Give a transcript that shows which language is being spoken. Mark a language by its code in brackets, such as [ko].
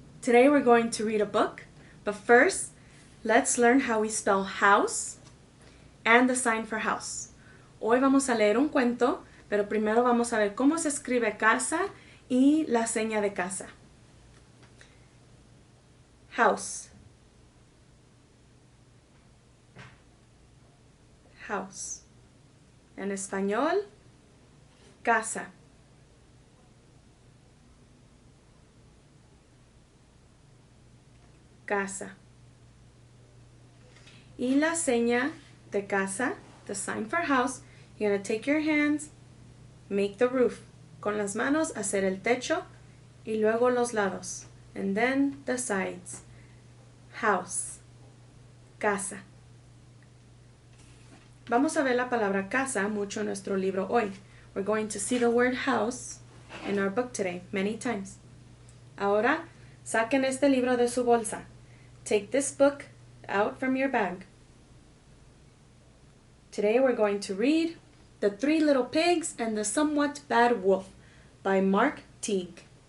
[en] Today we're going to read a book, but first let's learn how we spell house and the sign for house. [es] Hoy vamos a leer un cuento, pero primero vamos a ver cómo se escribe casa y la seña de casa. [en] House. House. En español, casa. [es] Casa. [en] Y la seña de casa, the sign for house, you're going to take your hands, make the roof. [es] Con las manos hacer el techo y luego los lados. [en] And then the sides. House. Casa. [es] Vamos a ver la palabra casa mucho en nuestro libro hoy. [en] We're going to see the word house in our book today many times. [es] Ahora, saquen este libro de su bolsa. [en] Take this book out from your bag. Today we're going to read The Three Little Pigs and the Somewhat Bad Wolf by Mark Teague.